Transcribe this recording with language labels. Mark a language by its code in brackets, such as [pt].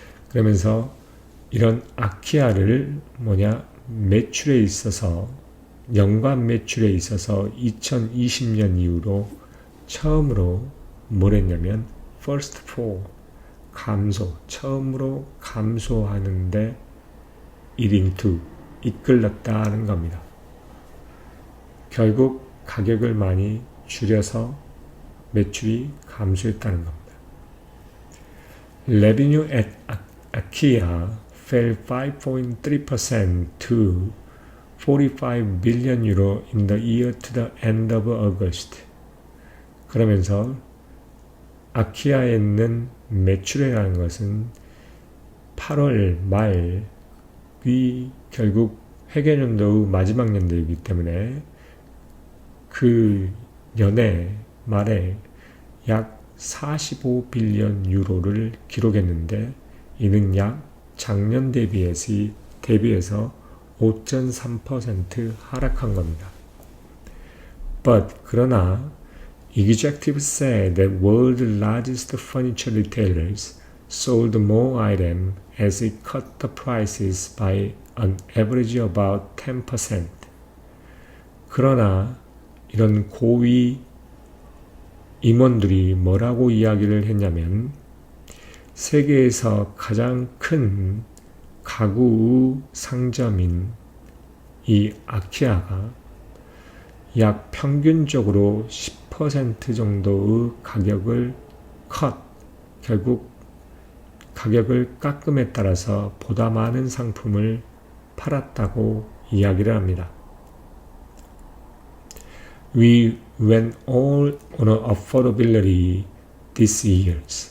[ko] 그러면서 이런 아키아를 매출에 있어서, 연간 매출에 있어서 2020년 이후로 처음으로 했냐면 [en] first fall, [ko] 감소, 처음으로 감소하는데 [en] leading to, [ko] 이끌렸다는 겁니다. 결국 가격을 많이 줄여서 매출이 감소했다는 겁니다. [en] Revenue at Akia fell 5.3% to 45 billion euro in the year to the end of August. [ko] 그러면서 아키아에 있는 매출이라는 것은 8월 말이 결국 회계연도의 마지막 연도이기 때문에 그 연해 말에 약 45빌리언 유로를 기록했는데 이는 약 작년 대비해서 5.3% 하락한 겁니다. [en] But [ko] 그러나 [en] executives said that world's largest furniture retailers sold more items as it cut the prices by an average about 10%. [ko] 그러나 이런 고위 임원들이 뭐라고 이야기를 했냐면 세계에서 가장 큰 가구 상점인 이 아키아가 약 평균적으로 10% 정도의 가격을 결국 가격을 깎음에 따라서 보다 많은 상품을 팔았다고 이야기를 합니다. [en] We went all on affordability this year.